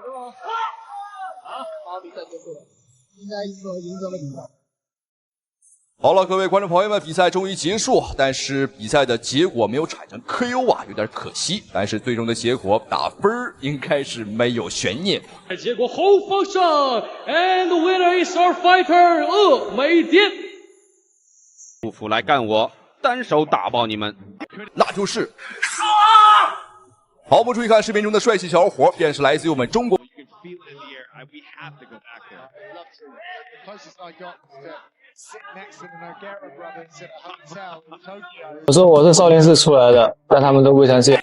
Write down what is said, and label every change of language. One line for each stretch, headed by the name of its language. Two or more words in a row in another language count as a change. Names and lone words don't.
Chinese: 好，比賽結束了，應該說贏得了比賽。好了，各位观众朋友们，比赛终于结束，但是比赛的結果沒有產生 KO 啊，有點可惜。但是最終的結果打分應該是沒有懸念。結果後方上
English: ，and the winner is our fighter 峨眉蝶。
Chinese: 不服來幹我，單手打爆你們！那就是好，我們注意看視頻中的帥氣小伙，便是來自於我們中國。我說我是少林寺出來的，但他們都不相信。